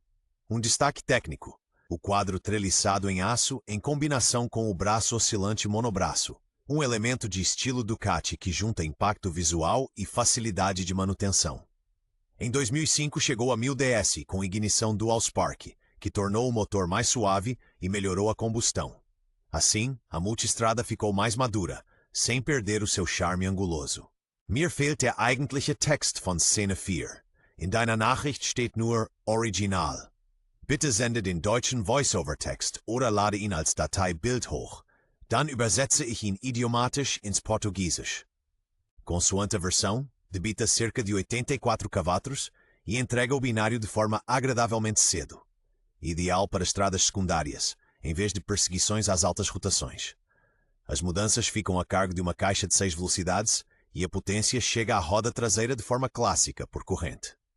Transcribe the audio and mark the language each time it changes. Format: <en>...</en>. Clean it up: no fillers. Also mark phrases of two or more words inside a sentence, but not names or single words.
<pt>Um destaque técnico: o quadro treliçado em aço em combinação com o braço oscilante monobraço, um elemento de estilo Ducati que junta impacto visual e facilidade de manutenção. Em 2005 chegou a 1000DS com ignição Dual Spark, que tornou o motor mais suave e melhorou a combustão. Assim, a Multistrada ficou mais madura, sem perder o seu charme anguloso.</pt> <de>Mir fehlt der eigentliche Text von Szene 4. In deiner Nachricht steht nur Original. Bitte sende den deutschen Voice-Over-Text oder lade ihn als Datei Bild hoch. Dann übersetze ich ihn idiomatisch ins Portugiesisch.</de> <pt>Consoante a versão, debita cerca de 84 cavalos e entrega o binário de forma agradavelmente cedo. Ideal para estradas secundárias, em vez de perseguições às altas rotações. As mudanças ficam a cargo de uma caixa de 6 velocidades e a potência chega à roda traseira de forma clássica, por corrente.</pt>